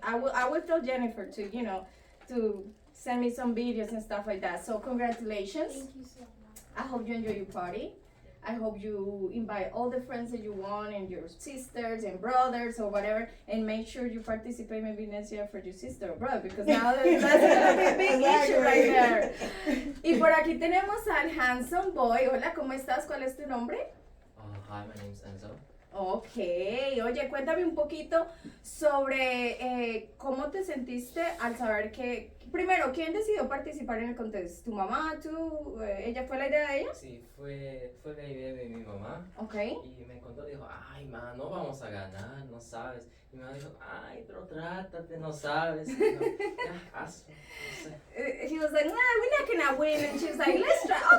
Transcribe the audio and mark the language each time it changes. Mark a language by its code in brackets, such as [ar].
[en] I will tell Jennifer to send me some videos and stuff like that. So congratulations. Thank you so much. I hope you enjoy your party. I hope you invite all the friends that you want and your sisters and brothers or whatever. And make sure you participate maybe next year for your sister or brother because now that's going to be a big issue right there. [es] Y por aquí tenemos al [en] handsome boy. [es] Hola, ¿cómo estás? ¿Cuál es tu nombre? [en] Hi, my name's Enzo. [es] Ok, oye, cuéntame un poquito sobre cómo te sentiste al saber que, primero, ¿quién decidió participar en el contest? ¿Tu mamá, tú? ¿Ella fue la idea de ella? Sí, fue la idea de mi mamá. Ok. Y me contó, dijo, ay, ma, no vamos a ganar, no sabes. Y mi mamá dijo, ay, pero trátate, no sabes. Y dijo, ya, hazlo, no sé. [en] He was like, nah, we're not gonna win. And she was like, let's try.